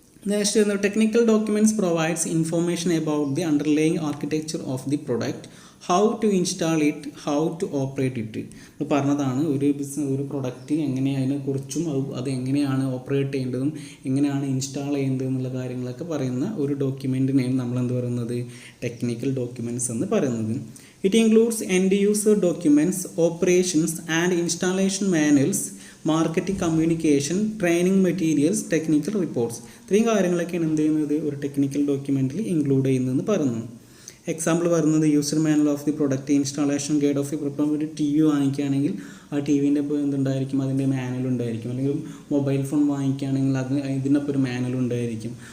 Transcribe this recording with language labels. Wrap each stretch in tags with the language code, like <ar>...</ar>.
<en>Next, technical documents provides information about the underlying architecture of the product, how to install it, how to operate it.</en> <ml>ഇപ്പോൾ പറഞ്ഞതാണ് ഒരു product അതിനെക്കുറിച്ചും അത് എങ്ങനെയാണ് operate ചെയ്യേണ്ടതും എങ്ങനെയാണ് install ചെയ്യേണ്ടത് എന്നുള്ള കാര്യങ്ങളൊക്കെ പറയുന്ന ഒരു ഡോക്യുമെൻറ്റിനെയാണ് നമ്മളെന്ത് പറയുന്നത്, ടെക്നിക്കൽ ഡോക്യുമെൻറ്റ്സ് എന്ന് പറയുന്നത്.</ml> <en>It includes end user documents, operations and installation manuals, marketing, communication, training materials, technical reports.</en> <ml>ഇത്രയും കാര്യങ്ങളൊക്കെയാണ് എന്ത് ചെയ്യുന്നത് ഒരു ടെക്നിക്കൽ ഡോക്യുമെൻറ്റിൽ ഇൻക്ലൂഡ് ചെയ്യുന്നതെന്ന് പറയുന്നു. എക്സാമ്പിൾ പറയുന്നത്</ml> <en>user manual of the</en> <ml>product, installation guide of the ഇപ്പോൾ ഒരു ടി വി വാങ്ങിക്കുകയാണെങ്കിൽ ആ ടി വിൻ്റെ ഇപ്പോൾ എന്തുണ്ടായിരിക്കും, അതിൻ്റെ മാനുവൽ ഉണ്ടായിരിക്കും. അല്ലെങ്കിൽ മൊബൈൽ ഫോൺ വാങ്ങിക്കുകയാണെങ്കിൽ ഇതിനൊപ്പം ഒരു മാനുവൽ ഉണ്ടായിരിക്കും.</ml>